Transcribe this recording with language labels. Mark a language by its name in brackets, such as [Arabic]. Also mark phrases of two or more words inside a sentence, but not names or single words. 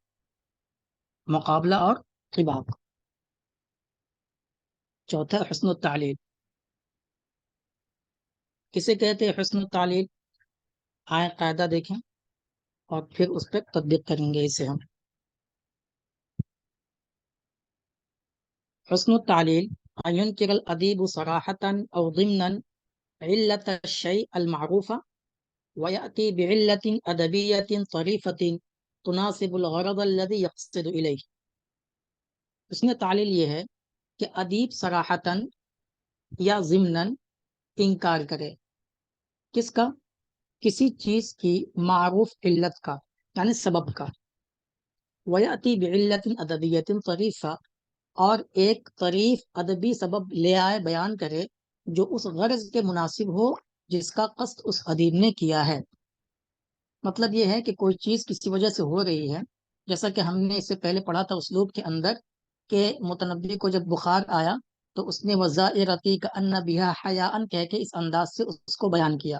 [Hindi] मुकाबला और तिबाक। चौथा हुस्न तालील। किसे कहते हैं हुस्न तालील? आए कायदा देखें और फिर उस पर तदबीक करेंगे इसे हम। [Arabic] حسن التعليل أن ينكر الأديب صراحة أو ضمنا علة الشيء المعروفة ويأتي بعلة أدبية طريفة تناسب الغرض الذي يقصد إليه. [Hindi] हुस्न तालील ये है कि अदीब सराहतन या ज़िम्नन इनकार करे। किसका? किसी चीज की मारूफ इल्लत का, यानी सबब का। [Arabic] ويأتي بعلة أدبية طريفة, [Hindi] और एक तरीफ अदबी सबब ले आए, बयान करे जो उस गर्ज के मुनासिब हो जिसका कस्द उस अदीब ने किया है। मतलब ये है कि कोई चीज किसी वजह से हो रही है, जैसा कि हमने इससे पहले पढ़ा था उसलूब के अंदर के मुतनब्बी को जब बुखार आया तो उसने [Arabic] وزائرتي كأن بها حياء [Hindi] कह के इस अंदाज से उसको बयान किया।